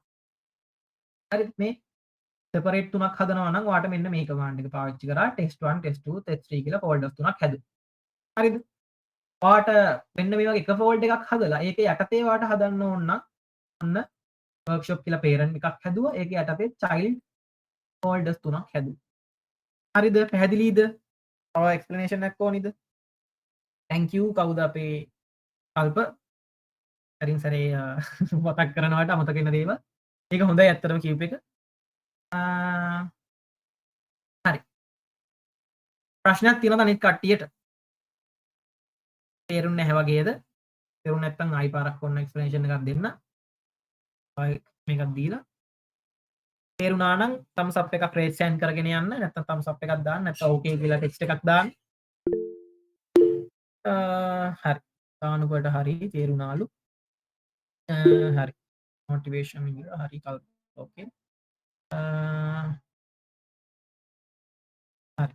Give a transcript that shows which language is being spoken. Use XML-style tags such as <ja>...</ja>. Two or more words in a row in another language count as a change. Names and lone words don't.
<si>හරිද? මේ separate 3ක් හදනවා නම් ඔයාට මෙන්න මේ command එක පාවිච්චි කරා test1 test2 test3 කියලා ෆෝල්ඩර්ස් 3ක් හැදුවා. හරිද? ඔයාට මෙන්න මේ වගේ එක ෆෝල්ඩ් එකක් හදලා ඒක යටතේ ඔයාට හදන්න ඕන නම් ඔන්න workshop කියලා parent එකක් හැදුවා. ඒක යටතේ child ෆෝල්ඩර්ස් 3ක් හැදුවා. හරිද? පැහැදිලිද? තව explanation එකක් ඕනිද?</si> <en>thank you</en> <si>කවුද අපේ කල්ප හරින් සරේ මතක් කරනවට අමතක වෙන දේවල්. ඒක හොඳයි ඇත්තටම කියූප එක. හරි. ප්‍රශ්නයක් තියෙනවද අනිත් කට්ටියට? තේරුන්නේ නැහැ වගේද? තේරුන්නේ නැත්නම් ආයි පාරක් ඔන්න explanation එකක් දෙන්න. ආයි මේකක් දීලා තේරුණා නම්</si> <en>thumbs up</en> <si>එකක්</si> <en>raise hand</en> <si>කරගෙන යන්න. නැත්නම්</si> <en>thumbs up</en> <si>එකක් දාන්න. නැත්නම් okay කියලා text එකක් දාන්න. හරි. දානකොට හරි තේරුණාලු. හරි. motivation එක හරි කල්ප. okay. හරි.</si>